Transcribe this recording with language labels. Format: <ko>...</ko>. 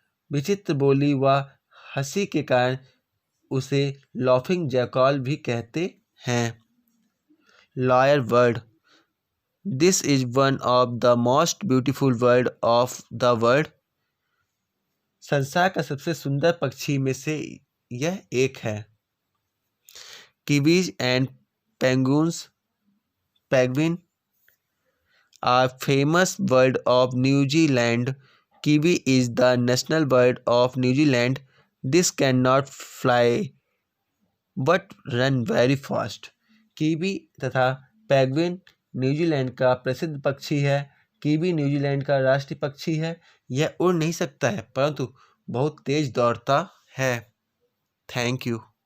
<hi>विचित्र बोली व हंसी के कारण उसे लाफिंग जैकल भी कहते हैं।</hi> <en>Lyre bird, this is one of the most beautiful bird of the world.</en> <hi>संसार का सबसे सुंदर पक्षी में से यह एक है।</hi> <en>Kiwis and penguin are famous bird of New Zealand. Kiwi is the national bird of New Zealand. This cannot fly but run very fast.</en> <hi>Kiwi तथा पेंगुइन न्यूजीलैंड का प्रसिद्ध पक्षी है। कीवी न्यूजीलैंड का राष्ट्रीय पक्षी है। यह उड़ नहीं सकता है परंतु बहुत तेज दौड़ता है।</hi> <en>Thank you.</en>